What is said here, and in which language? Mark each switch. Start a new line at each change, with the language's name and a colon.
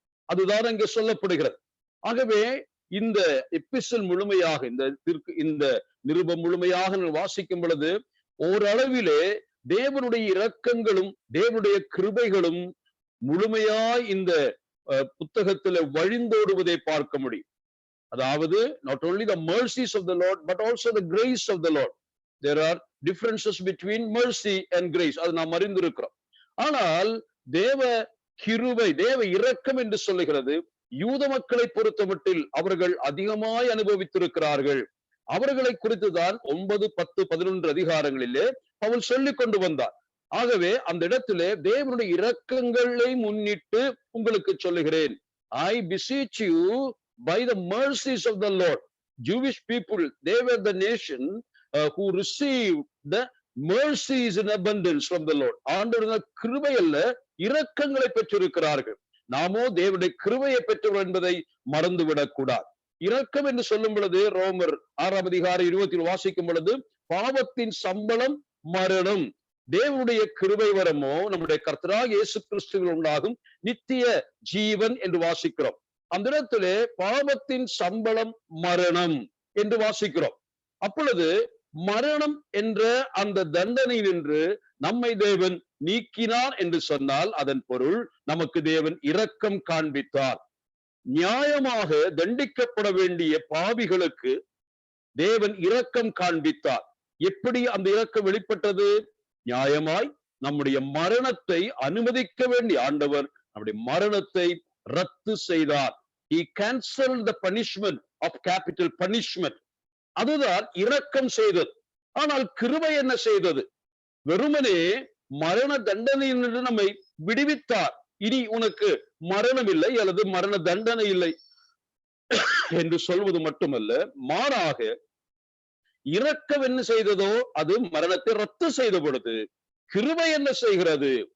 Tamil: அதுதான் அங்கே சொல்லப்படுகிறது. ஆகவே இந்த எபிசல் முழுமையாக, இந்த நிருபம் முழுமையாக வாசிக்கும் பொழுது ஓரளவிலே தேவனுடைய இரக்கங்களும் தேவனுடைய கிருபைகளும் முழுமையாய் இந்த புத்தகத்துல வழிந்தோடுவதை பார்க்க முடியும். அதாவது
English: not only the mercies of the Lord but also the grace of the Lord. There are differences between mercy and grace.
Tamil: அது நாம் அறிந்திருக்கிறோம். ஆனால் தேவ கிருபை, தேவ இரக்கம் என்று சொல்லுகிறது யூத மக்களை பொறுத்தமட்டில் அவர்கள் அதிகமாய் அனுபவித்திருக்கிறார்கள். அவர்களை குறித்துதான் 9, 10, 11 அதிகாரங்களிலே பவுல் சொல்லிக் கொண்டு வந்தார். ஆகவே அந்த இடத்திலே தேவனுடைய இரக்கங்களை முன்னிட்டு உங்களுக்கு சொல்லுகிறேன்.
English: I beseech you by the mercies of the Lord. Jewish people, they were the nation who received the mercies in abundance from the Lord.
Tamil: ஆண்டவருடைய கிருபை அல்ல, இரக்கங்களை பெற்றிருக்கிறார்கள். நாமோ தேவனுடைய கிருபையை பெற்றவர் என்பதை மறந்துவிடக் கூடாது. இரக்கம் என்று சொல்லும் பொழுது ரோமர் 6 அதிகாரம் 20 வாசிக்கும் பொழுது பாவத்தின் சம்பளம் மரணம், தேவனுடைய கிருபை வரமோ நம்முடைய கர்த்தராகிய இயேசு கிறிஸ்துவில் உண்டாகும் நித்திய ஜீவன் என்று வாசிக்கிறோம். அந்த இடத்திலே பாவத்தின் சம்பளம் மரணம் என்று வாசிக்கிறோம். அப்பொழுது மரணம் என்ற அந்த தண்டனை நின்று நம்மை தேவன் நீக்கினார் என்று சொன்னால் அதன் பொருள் நமக்கு தேவன் இரக்கம் காண்பித்தார். நியாயமாக தண்டிக்கப்பட வேண்டிய பாவிகளுக்கு தேவன் இரக்கம் காண்பித்தார். எப்படி அந்த இரக்கம் வெளிப்பட்டது? நியாயமாய் நம்முடைய மரணத்தை அனுமதிக்க வேண்டிய ஆண்டவர் நம்முடைய மரணத்தை ரத்து செய்தார்.
English: He canceled the punishment of capital punishment.
Tamil: அதுதான் இரக்கம் செய்தது. ஆனால் கிருபை என்ன செய்தது? வெறுமனே மரண தண்டனையிலிருந்து நம்மை விடுவித்தார். இனி உனக்கு மரணம் இல்லை அல்லது மரண தண்டனை இல்லை என்று சொல்வது மட்டுமல்ல, மாறாக இரக்கம் என்ன செய்ததோ அது மரணத்தை ரத்து செய்த பொழுது கிருபை என்ன செய்கிறது?